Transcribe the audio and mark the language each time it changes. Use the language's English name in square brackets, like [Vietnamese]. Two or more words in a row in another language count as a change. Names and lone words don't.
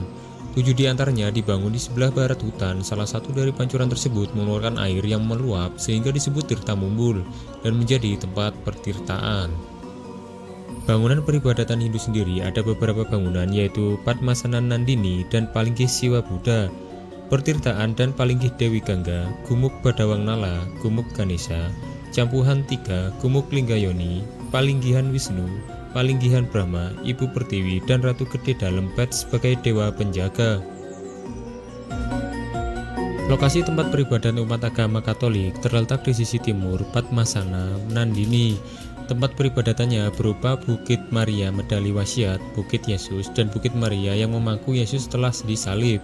[Indonesian] 7 diantaranya dibangun di sebelah barat hutan. Salah satu dari pancuran tersebut mengeluarkan air yang meluap sehingga disebut Tirta Mumbul dan menjadi tempat pertirtaan. Bangunan peribadatan Hindu sendiri ada beberapa bangunan yaitu Padmasana Nandini dan Palinggih Siwa Buddha, Pertirtaan dan Palinggih Dewi Gangga, Gumuk Badawang Nala, Gumuk Ganesha, Campuhan 3, Gumuk Linggayoni, Palinggihan Wisnu, Palinggihan Brahma, Ibu Pertiwi, dan Ratu Gede Dalempet sebagai dewa penjaga. Lokasi tempat peribadatan umat agama Katolik terletak di sisi timur Padmasana Nandini. Tempat peribadatannya berupa Bukit Maria Medali Wasiat, Bukit Yesus, dan Bukit Maria yang memangku Yesus setelah disalib.